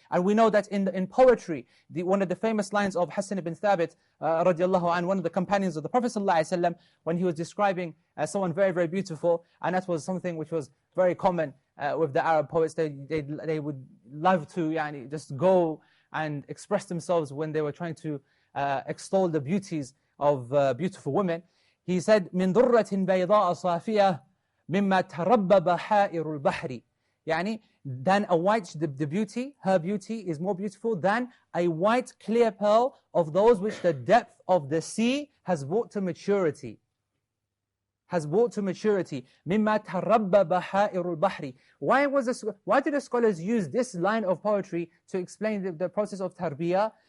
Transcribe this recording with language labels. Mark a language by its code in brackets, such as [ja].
[en] And we know that in poetry, one of the famous lines of Hassan ibn Thabit, radiallahu anhu, one of the companions of the Prophet ﷺ, when he was describing someone very, very beautiful, and that was something which was very common with the Arab poets. They would love to just go and express themselves when they were trying to extol the beauties of beautiful women. He said, [ar] مِن ضُرَّةٍ بَيْضَاءَ صَافِيَةٍ مِمَّا تَرَبَّبَ حَائِرُ الْبَحْرِ. [en] Than a white, the beauty, her beauty is more beautiful than a white clear pearl of those which the depth of the sea has brought to maturity. Has brought to maturity. [ar] مِمَّا تَرَبَّبَ حَائِرُ الْبَحْرِ. [en] Why did the scholars use this line of poetry to explain the process of tarbiyah?